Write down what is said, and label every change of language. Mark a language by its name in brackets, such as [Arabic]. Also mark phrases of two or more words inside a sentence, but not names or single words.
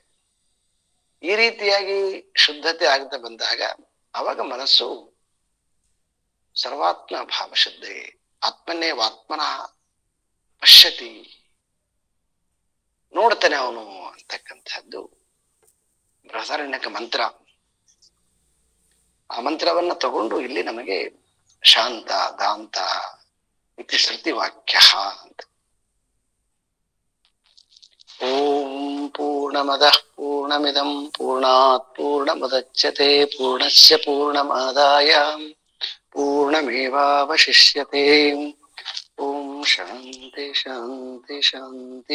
[Kannada] ಈ ರೀತಿಯಾಗಿ ಶುದ್ಧತೆ ಆಗದೆ ಬಂದಾಗ ಅವಾಗ ಮನಸ್ಸು [Sanskrit] ಸರ್ವಾತ್ಮ ಭಾವಶುದ್ಧೆ ಆತ್ಮನ್ನೇ ಆತ್ಮನ ಪಶ್ಯತಿ, [Kannada] ನೋಡ್ತಾನೆ ಅವನು ಅಂತಕ್ಕಂಥದ್ದು ಬೃಹದಾರಣ್ಯಕ ಮಂತ್ರ. ಆ ಮಂತ್ರವನ್ನ ತಗೊಂಡು ಇಲ್ಲಿ ನಮಗೆ [Sanskrit] ಶಾಂತ ದಾಂತ ಇತಿ ಶ್ರುತಿ ವಾಕ್ಯ [Kannada] ಅಂತ. [Sanskrit] ಓಂ ಪೂರ್ಣಮದಃ ಪೂರ್ಣಮಿದಂ ಪೂರ್ಣಾತ್ ಪೂರ್ಣಮುದಚ್ಯತೆ ಪೂರ್ಣಸ್ಯ ಪೂರ್ಣಮಾದಾಯ ಪೂರ್ಣಮೇವಾವಶಿಷ್ಯತೆ. ಓಂ ಶಾಂತಿ ಶಾಂತಿ ಶಾಂತಿ.